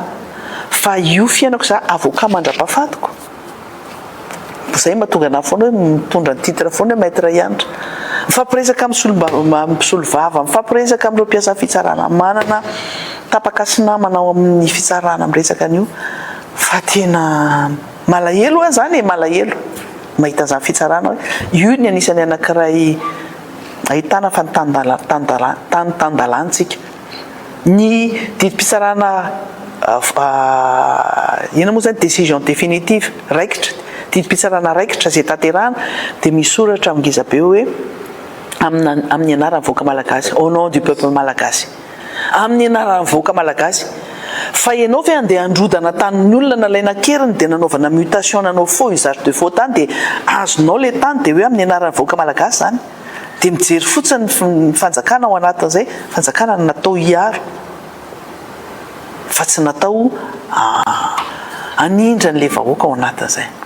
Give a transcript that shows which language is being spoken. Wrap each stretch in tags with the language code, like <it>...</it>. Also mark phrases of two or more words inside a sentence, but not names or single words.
<mg>fa io fiainako za avocat mandra-pahafatiko zay mahatonga ana foana hoe mitondra ny titre foana hoe maître Ianitra mifampiresaka mpisolo vava mifampiresaka amin'ireo mpiasa fitsarana manana tapakasy namana ao amin'ny fitsarana miresaka an'io fa tena malahelo a zany malahelo mahita zany fitsarana hoe io ny anisany anankiray ahitana fa tandalantsika ny didim-pitsarana ina moa zany</mg> <fr>décision définitive</fr> <mg>raikitra didim-pitsarana raikitra zay tanterahana dia misy soratra mingiza be hoe amin'ny anarany voaka malagasy</mg> <fr>au nom du peuple malagasy</fr> <mg>amin'ny anarany voaka malagasy fa ianao fa andeha androdana tanin'ny olona nalaina keriny dia nanaovana mutation nanao</mg> <fr>faux usage de faux</fr> <mg>tany dia azonao le tany dia hoe amin'ny anarany voaka malagasy zany dia mijery fotsiny ny fanjakana ao anatin'izay fanjakana natao hiaro fa tsy natao anindra n'le vahoaka ao anatin'izay</mg>